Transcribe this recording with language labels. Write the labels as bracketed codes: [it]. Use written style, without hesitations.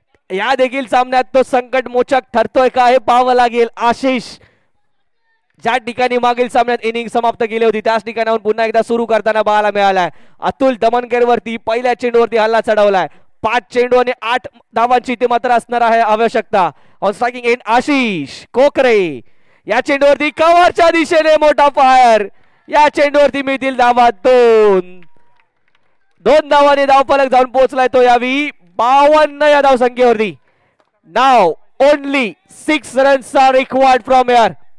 [mr] या देखील सामन्यात तो संकट मोचक ठरतोय का हे पाहावं लागेल. आशिष ज्या ठिकाणी मागील सामन्यात इनिंग समाप्त केली होती त्याच ठिकाणाहून पुन्हा एकदा सुरू करताना पाहायला मिळालाय. अतुल दमनकर वरती पहिल्या चेंडूवरती हल्ला चढवलाय. 5 चेंडू आणि 8 धावांची इथे मात्र असणार आहे आवश्यकता. [en] On striking end Ashish Kokare. [mr] या चेंडूवरती कव्हरच्या दिशेने मोठा फायर. या चेंडूवरती मिळतील धावा 2 धावांनी धावफलक जाऊन पोहोचलाय तो यावी 52 या धाव संख्येवरती. [en] Now only 6 runs are required from here.